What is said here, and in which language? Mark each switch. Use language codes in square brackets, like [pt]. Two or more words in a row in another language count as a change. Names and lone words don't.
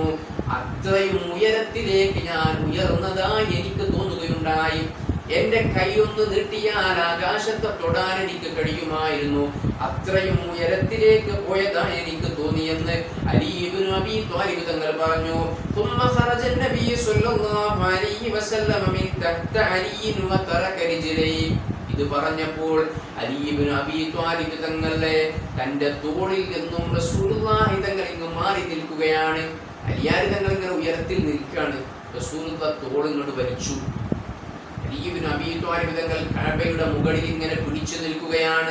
[ml] അത്രയും ഉയരത്തിലേക്ക് ഞാൻ ഉയർന്നതായി എനിക്ക് തോന്നുകയുണ്ടായി. എന്റെ കൈ ഒന്ന് നീട്ടിയാൽ ആകാശത്തെ തൊടാൻ എനിക്ക് കഴിയുമായിരുന്നു. അത്രയും ഉയരത്തിലേക്ക് പോയതായി എനിക്ക് തോന്നിയെന്ന് അലി ഇബ്നു അബീ ത്വാലിബ് തങ്ങൾ പറഞ്ഞു. [ar] ثم خرج النبي صلى الله عليه وسلم من تحت علي وترك رجليه. [ml] ഇത് പറഞ്ഞപ്പോൾ അലി ഇബ്നു അബീ ത്വാലിബ് തങ്ങളെ തന്റെ തോളിൽ നിന്നും റസൂലുള്ളാഹി തങ്ങൾ ഇങ്ങ് മാറി നിൽക്കുകയാണ്. അലിയാർ തങ്ങൾ ഇങ്ങനെ ഉയരത്തിൽ നിൽക്കുകയാണ്. റസൂലുള്ളാഹി തോൾ ഇങ്ങോട്ട് വലിച്ചു. അലി ഇബ്നു അബീ ത്വാലിബ് തങ്ങൾ കഅബയുടെ മുകളിൽ ഇങ്ങനെ പിടിച്ചു നിൽക്കുകയാണ്.